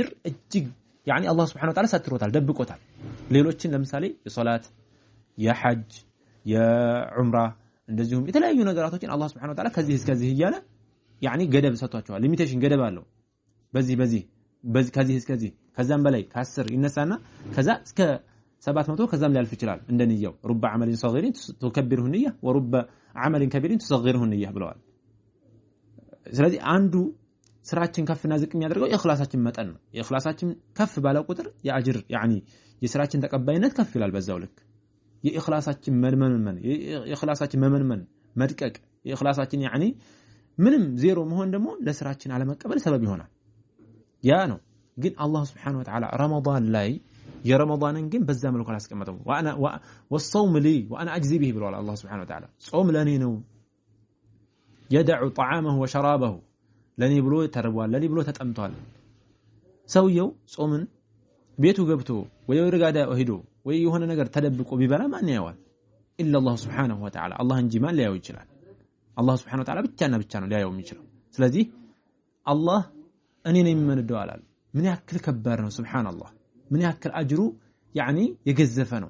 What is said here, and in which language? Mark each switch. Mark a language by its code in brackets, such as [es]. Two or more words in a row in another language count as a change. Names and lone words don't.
[am] እጅግ ያኒ አላህ [ar] سبحانه وتعالى [am] ሰትሮታል ደብቆታል። ሌሎችን ለምሳሌ የሶላት የሐጅ የዑምራ እንደዚሁም የተለያዩ ነገራቶችን አላህ [ar] سبحانه وتعالى [am] ከዚህ እስከዚህ እያለ ያኒ ገደብ ሰጥቷቸዋል። ሊሚቴሽን ገደብ አለው። በዚህ ከዚህ እስከዚህ ከዛም በላይ ከ10 ይነሳና ከዛ እስከ 700 ከዛም ሊያልፍ ይችላል እንደንየው [ar] رب عمل صغير تكبره النيه ورب عمل كبير تصغره النيه [am] ብለዋል። ስለዚህ አንዱ ስራችን ከፍና ዝቅ የሚያደርገው የእኽላሳችን መጠን ነው። የእኽላሳችን ከፍ ባለ ቁጥር የአጅር ያኒ የስራችን ተቀባይነት ከፍ ይላል በዛው ልክ። የእኽላሳችን መመንመን መድቀቅ የእኽላሳችን ያኒ ምንም ዜሮ መሆን ደግሞ ለስራችን አለመቀበል ሰበብ ይሆናል። ያ ነው ግን አላህ [ar] سبحانه وتعالى [am] ረመዳን ላይ የረመዳንን ግን በዛ መልኩ አላስቀመጠው። [ar] وانا والصوم لي وانا اجزي به [am] ብሏል አላህ [ar] سبحانه وتعالى [am] ጾም ለኔ ነው [ar] يدع طعامه وشرابه [am] ለኔ ብሎ ተርቧል ለኔ ብሎ ተጠምቷል። ሰውየው ጾምን ቤቱ ገብቶ ወይ ወርጋዳ ሄዶ ወይ የሆነ ነገር ተደብቆ ቢበላ ማን ያየዋል? ኢላ አላህ [ar] سبحانه وتعالى [am] አላህ እንጂ ማን ሊያየው ይችላል? አላህ [ar] سبحانه وتعالى [am] ብቻ ነው ሊያየው የሚችለው። ስለዚህ አላህ እኔ ነኝ የምንደው አላል። ምን ያክል ከባድ ነው ሱብሃንአላህ። ምን ያክል አጅሩ ያኒ የገዘፈ ነው።